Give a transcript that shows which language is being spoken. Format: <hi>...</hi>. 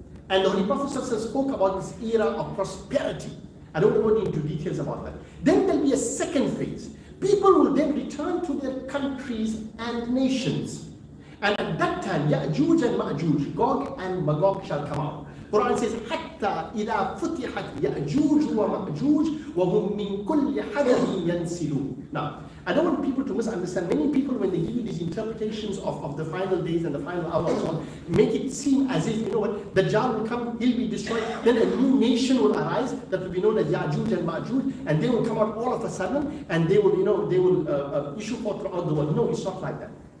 <en>And the Holy Prophet spoke about this era of prosperity. I don't want to go into details about that. Then there will be a second phase. People will then return to their countries and nations. And at that time, Ya'juj and Ma'juj, Gog and Magog shall come out. Quran says,</en> <ar>حَتَّى إِذَا فُتِحَتْ يَأْجُوجُ وَمَأْجُوجُ وَهُمْ مِنْ كُلِّ حَدَبٍ يَنْسِلُونَ.</ar> <en>Now, I don't want people to misunderstand. Many people, when they give you these interpretations of the final days and the final hours, make it seem as if, you know what, Dajjal will come, he'll be destroyed, then a new nation will arise that will be known as Ya'juj and Ma'juj, and they will come out all of a sudden, and they will issue forth throughout the world. No, it's not like that.</en>